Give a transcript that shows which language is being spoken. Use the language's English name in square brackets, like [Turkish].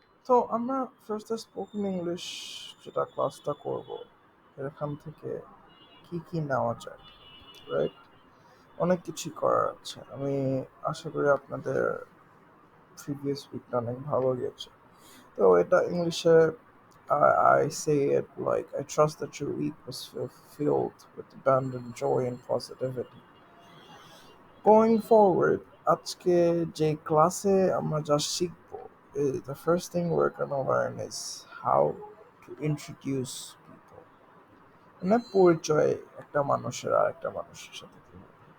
[Bangla] তো আমরা ফার্স্টে স্পোকেন ইংলিশ যেটা ক্লাসটা করব, এখান থেকে কি কি নেওয়া যায়, রাইট? অনেক কিছুই করার আছে। আমি আশা করি আপনাদের প্রিভিয়াস উইকটা অনেক ভালো গিয়েছে। তো এটা ইংলিশে [English] I say it like I trust that your week was filled with abundant joy and positivity. Going forward, [Bangla] আজকে যে ক্লাসে আমরা যা শিখবো, [English] the first thing we're gonna learn is how to introduce people. [Bangla] মানে পরিচয় একটা মানুষের আর একটা মানুষের সাথে কিভাবে।